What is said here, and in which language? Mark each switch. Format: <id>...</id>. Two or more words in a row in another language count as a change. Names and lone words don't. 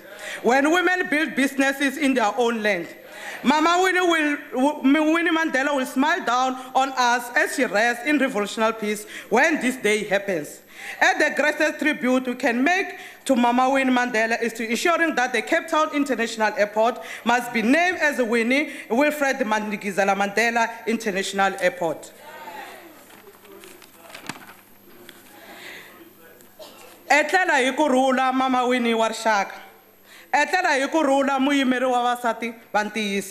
<en>When women build businesses in their own land. Mama Winnie Mandela will smile down on us as she rests in revolutionary peace when this day happens. And the greatest tribute we can make to Mama Winnie Mandela is to ensuring that the Cape Town International Airport must be named as the Winnie Wilfred Mandela Mandela International Airport.</en> <ts>Etlela hi kurhula Mama Winnie wa rixaka. Etlela hi kurhula muyimeri wa vasati va ntiyiso.</ts>